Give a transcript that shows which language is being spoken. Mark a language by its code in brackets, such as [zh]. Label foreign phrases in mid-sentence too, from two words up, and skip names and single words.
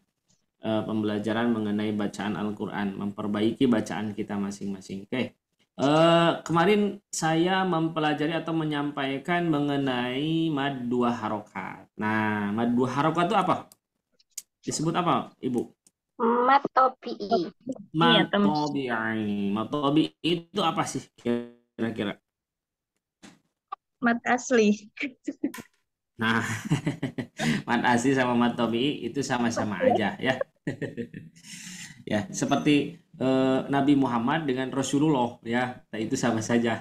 [id] Pembelajaran mengenai bacaan Al-Quran, memperbaiki bacaan kita masing-masing. Oke. Kemarin saya mempelajari atau menyampaikan mengenai mad dua harokat. Nah, mad dua harokat itu apa? Disebut apa, Ibu? [ar] مد طبيعي. مد طبيعي. مد طبيعي [id] itu apa sih kira-kira? Mad asli. Nah, mad asli sama [ar] مد طبيعي [id] itu sama-sama aja ya. Ya, seperti Nabi Muhammad dengan Rasulullah ya, nah, itu sama saja.